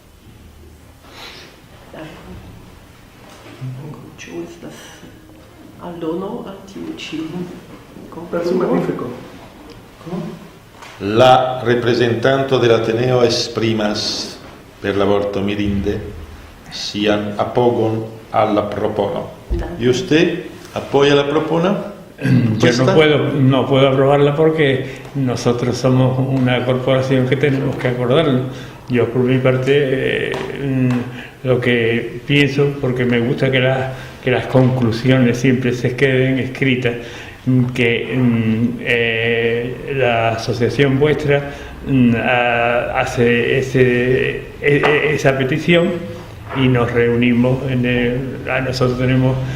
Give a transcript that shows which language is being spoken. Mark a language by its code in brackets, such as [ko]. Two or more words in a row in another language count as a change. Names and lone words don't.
[eo] Ĉu estas aldono al tiu ĉi [es] Parece magnifico. [eo] La representanto dell'Ateneo esprimas per la vorto mirinde sian apogon alla propono. [es] ¿Y usted apoya la propono? Yo no puedo aprobarla porque nosotros somos una corporación que tenemos que acordarlo. Yo por mi parte lo que pienso, porque me gusta que las conclusiones siempre se queden escritas, que la asociación vuestra hace esa petición y nos reunimos nosotros tenemos